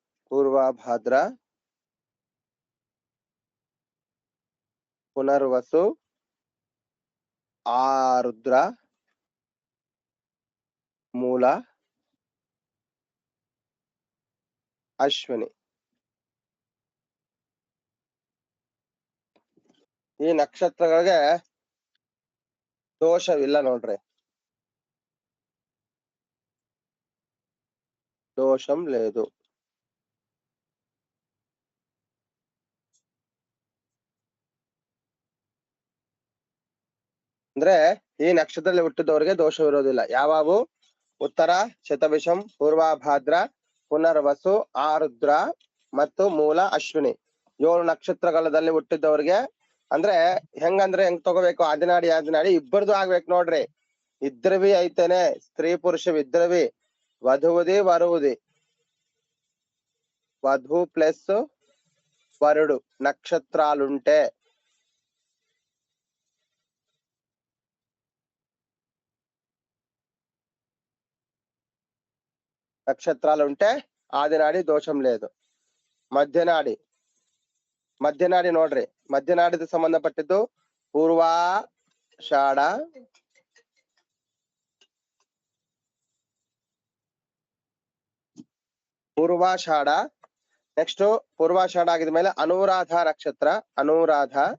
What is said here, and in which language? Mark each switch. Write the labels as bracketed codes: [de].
[te] పూర్వభాద్ర, పునర్వసు, ఆరుద్ర, ಮೂಲ, ಅಶ್ವಿನಿ. [kn] ಈ ನಕ್ಷತ್ರಗಳಿಗೆ ದೋಷವಿಲ್ಲ ನೋಡ್ರಿ, [te] దోషం లేదు. [kn] ಅಂದ್ರೆ ಈ ನಕ್ಷತ್ರದಲ್ಲಿ ಹುಟ್ಟಿದವರಿಗೆ ದೋಷವಿರೋದಿಲ್ಲ. ಯಾವಾವು? ಉತ್ತರ, ಶತಭಿಷಂ, ಪೂರ್ವಭಾದ್ರ, ಪುನರ್ವಸು, ಆರುದ್ರ ಮತ್ತು ಮೂಲ, ಅಶ್ವಿನಿ. 7 ನಕ್ಷತ್ರಗಳಲ್ಲಿ ಹುಟ್ಟಿದವ್ರಿಗೆ ಅಂದ್ರೆ ಹೆಂಗಂದ್ರೆ ಹೆಂಗ್ ತಗೋಬೇಕು? ಆದಿನಾಡಿ ಆದಿನಾಡಿ ಇಬ್ಬರದು ಆಗ್ಬೇಕು ನೋಡ್ರಿ. ಇದ್ರವಿ ಐತೇನೆ, ಸ್ತ್ರೀ ಪುರುಷವಿದ್ರವಿ. [te] వధువుది వరువుది, వధు ప్లస్ వరుడు నక్షత్రాలుంటే ఆదినాడి దోషం లేదు. మధ్యనాడి, మధ్యనాడి [kn] ನೋಡ್ರಿ. ಮಧ್ಯನಾಡಿಗೆ ಸಂಬಂಧಪಟ್ಟಿದ್ದು ಪೂರ್ವಾಷಾಢ, ಪೂರ್ವಾಷಾಢ. ನೆಕ್ಸ್ಟ್ ಪೂರ್ವಾಷಾಢ ಆಗಿದ ಮೇಲೆ ಅನುರಾಧ ನಕ್ಷತ್ರ, ಅನುರಾಧ,